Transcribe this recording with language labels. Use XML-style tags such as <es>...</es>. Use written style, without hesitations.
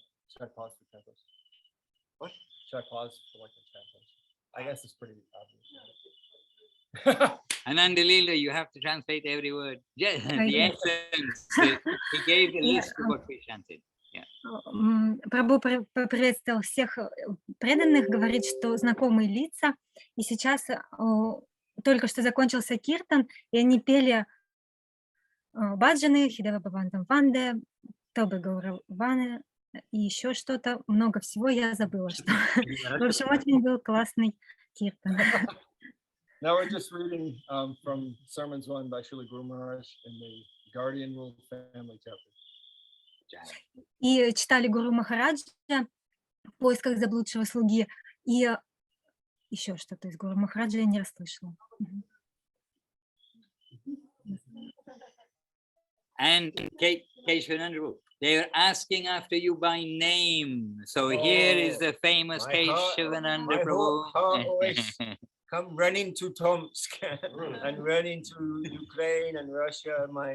<en>Should I pause for translation? What? Should I pause for like a translation? I guess it's pretty obvious. Ananda Leela, you have to translate every word. Yeah, the essence. He gave the list of what we chanted.</en> <ru>Прабху поприветствовал всех преданных, говорит, что знакомые лица, и сейчас только что закончился киртан, и они пели баджаны, Хидева Бабантам Ванде, Тобе Гаураваны, и еще что-то, много всего я забыла. Что... В общем, очень был классный киртан.</ru> <en>Now we're just reading from Sermons 1 by Srila Guru Maharaj in the Guardian Rule Family chapter.</en> <ru>И читали Гуру Махараджа в поисках заблудшего слуги, и еще что-то из Гуру Махараджа я не расслышала.</ru> <en>And Keshavananda, they are asking after you by name. So here is the famous Keshavananda Prabhu. Come running to Tomsk and running to Ukraine and Russia.</en>